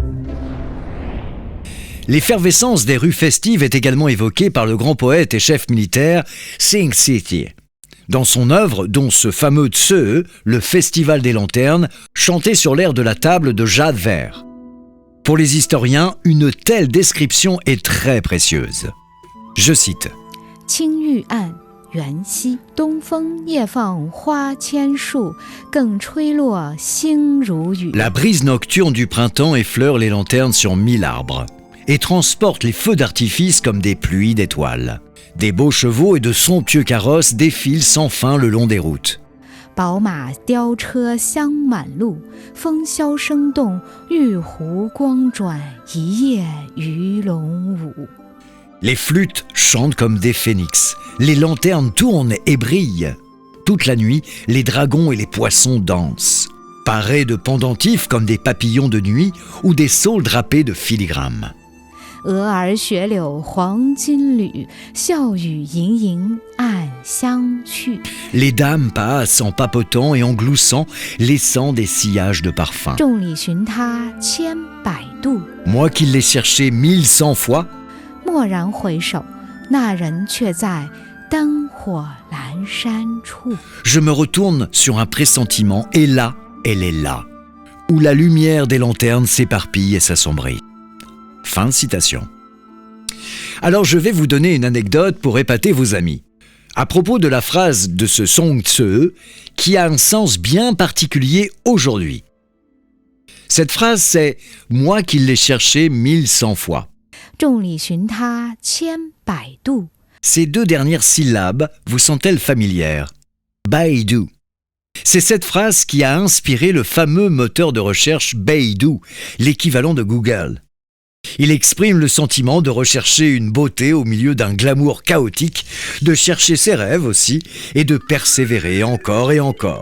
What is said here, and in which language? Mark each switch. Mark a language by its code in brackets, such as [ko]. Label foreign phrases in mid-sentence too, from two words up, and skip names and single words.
[fr] L'effervescence des rues festives est également évoquée par le grand poète et chef militaire Sing Siti. Dans son œuvre, dont ce fameux Tse, le Festival des Lanternes, chanté sur l'air de la table de jade vert. Pour les historiens, une telle description est très précieuse. Je cite. [zh] 青玉案元夕，东风夜放花千树，更吹落星如雨。 [fr] La brise nocturne du printemps effleure les lanternes sur 1000 arbres et transporte les feux d'artifice comme des pluies d'étoiles. Des beaux chevaux et de somptueux carrosses défilent sans fin le long des routes. [zh] 宝马雕车香满路，风箫声动，玉壶光转，一夜鱼龙舞。 [fr] Les flûtes chantent comme des phénix, les lanternes tournent et brillent. Toute la nuit, les dragons et les poissons dansent, parés de pendentifs comme des papillons de nuit ou des saules drapés de filigranes. [zh] 蛾儿雪柳黄金缕，笑语盈盈暗香去。 [fr] Les dames passent en papotant et en gloussant, laissant des sillages de parfum. [zh] 众里寻他千百度， [fr] Moi qui l'ai cherché 1100 fois, [zh] 蓦然回首，那人却在灯火阑珊处。 [fr] je me retourne sur un pressentiment et là, elle est là, où la lumière des lanternes s'éparpille et s'assombrit. Fin de citation. Alors je vais vous donner une anecdote pour épater vos amis. À propos de la phrase de ce Song Tse, qui a un sens bien particulier aujourd'hui. Cette phrase c'est « moi qui l'ai cherché 1100 fois ». [zh] 众里寻他千百度， [fr] Ces deux dernières syllabes vous sont-elles familières ? Baidu. C'est cette phrase qui a inspiré le fameux moteur de recherche Baidu, l'équivalent de Google. Il exprime le sentiment de rechercher une beauté au milieu d'un glamour chaotique, de chercher ses rêves aussi, et de persévérer encore et encore.